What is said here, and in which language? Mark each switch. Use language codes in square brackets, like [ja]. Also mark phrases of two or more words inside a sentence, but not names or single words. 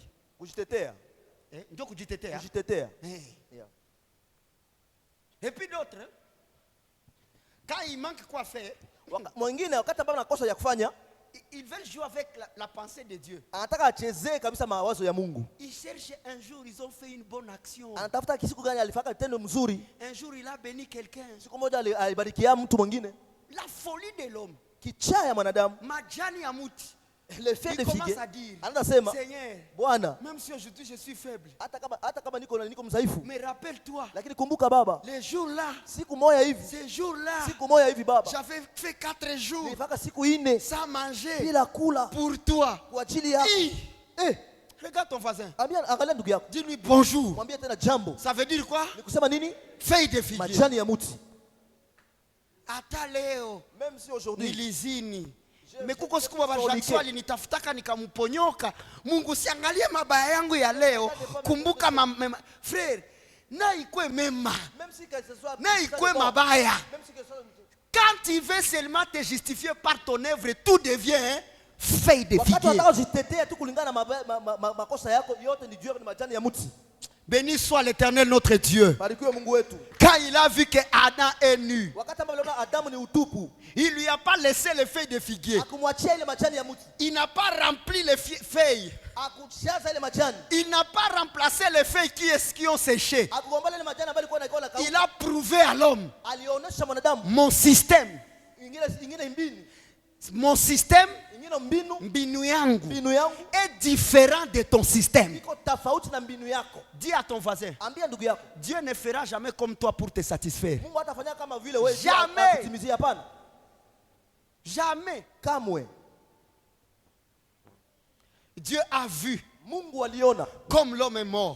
[sw] Kujitetea. Ndio kujitetea. Kujitetea. Yeah. [fr] Et puis d'autres, quand il manque quoi faire, [sw] mwingine wakati ambapo anakosa ya kufanya, [fr] ils veulent jouer avec la pensée de Dieu. [sw] Anataka achezee kabisa mawazo ya Mungu. [fr] Ils cherchent un jour, ils ont fait une bonne action. [sw] Anatafuta siku gani alifanya tendo mzuri. [fr] Un jour il a béni quelqu'un. [sw] Siku moja alibarikia mtu mwingine. [fr] La folie de l'homme. [sw] Kichaa ya mwanadamu. Majani ya muti. [fr] Le fait de figuer. [sw] Anasema, [fr] Seigneur, [sw] Bwana, [fr] même si aujourd'hui je suis faible, [sw] hata kama niko mzaifu, [fr] mais rappelle-toi, [sw] lakini kumbuka Baba, [fr] les jours là, [sw] siku moja hivi, [fr] ces jours là, [sw] siku moja hivi Baba, [fr] j'avais fait 4 jours [sw] nilifaka siku 4 [fr] sans manger [sw] bila kula [fr] pour toi. [sw] kwa ajili yako. [fr] Regarde ton voisin. [sw] Angalia ndugu yako. [fr] Dis-lui bonjour. [sw] Mwambie tena jambo. [fr] Ça veut dire quoi? [sw] Ni kusema nini? [fr] Feuille de figuier. [sw] Majani ya mti. Hata leo, [fr] même si aujourd'hui [sw] nilizini. Mekuko siku baba Jackson alinitafutaka nikamuponyoka. Mungu siangalie mabaya yangu ya leo. Kumbuka frère, na ikwe mema. Na ikwe mabaya. [fr] Quand tu veux seulement te justifier par ton œuvre, tout devient feuille de figuier. Béni soit l'Éternel notre Dieu. Quand il a vu que Adam est nu, il lui a pas laissé les feuilles de figuier. Il n'a pas rempli les feuilles. Il n'a pas remplacé les feuilles qui ont séché. Il a prouvé à l'homme, mon système, [sw] mbinu yangu [fr] est différent de ton système. Dis à ton voisin, Dieu ne fera jamais comme toi pour te satisfaire. Jamais. Jamais. Dieu a vu comme l'homme est mort.